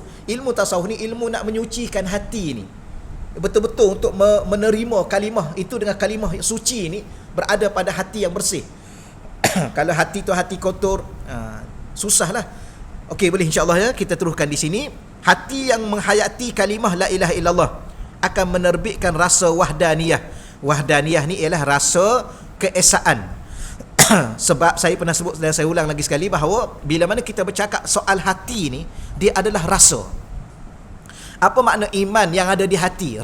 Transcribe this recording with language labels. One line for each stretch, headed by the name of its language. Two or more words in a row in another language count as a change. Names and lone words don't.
Malay: Ilmu tasawuf ni ilmu nak menyucikan hati ni, betul-betul untuk menerima kalimah itu dengan kalimah suci ni berada pada hati yang bersih. Kalau hati tu hati kotor, susahlah. Okey, boleh insya-Allah ya, kita teruskan di sini. Hati yang menghayati kalimah
Arabic: لا إله إلا الله
Malay: akan menerbitkan rasa wahdaniyah. Wahdaniyah ni ialah rasa keesaan. Sebab saya pernah sebut dan saya ulang lagi sekali bahawa bila mana kita bercakap soal hati ni, dia adalah rasa. Apa makna iman yang ada di hati?